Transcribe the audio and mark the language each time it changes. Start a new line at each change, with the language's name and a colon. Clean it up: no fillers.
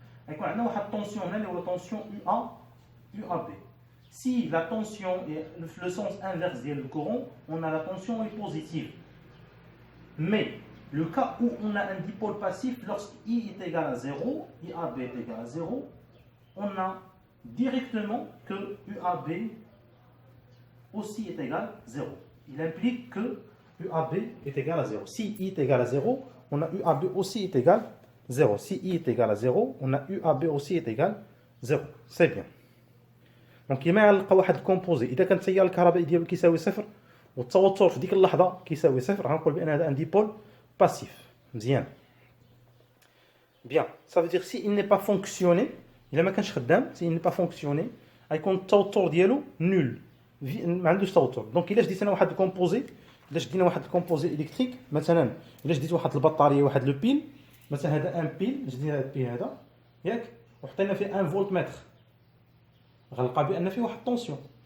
Arabic: غيكون عندنا واحد الطونسيون هنا اللي هو طونسيون يو ا بي.
French: Si la tension est le sens inverse du courant, on a la tension est positive. Mais le cas où on a un dipôle passif, lorsque I est égal à 0, IAB est égal à 0, on a directement que UAB aussi est égal à 0. Il implique que UAB est égal à 0. Si I est égal à 0, on a UAB aussi est égal à 0. Si I est égal à 0, on a UAB aussi est égal à 0. C'est bien.
Arabic: دونك كيما غنلقى واحد الكومبوزي اذا كان التيار الكهربائي ديالو كيساوي صفر والتوتر في ديك اللحظه كيساوي صفر غنقول بان هذا ان ديبول باسيف. مزيان.
French: بيان ça veut dire si il n'est pas fonctionné
Arabic: الا ما كانش خدام
French: si il n'est pas fonctionné
Arabic: غيكون التوتر ديالو نول ما عندوش توتر. دونك الا شديت انا واحد الكومبوزي الا شدينا واحد الكومبوزي الكتريك مثلا الا شديت واحد البطاريه واحد لو بيل مثلا هذا ان بيل شدينا هذا البيل هذا ياك وحطينا فيه 1 فولت متر غنلقى بان فيه واحد الطونسيون.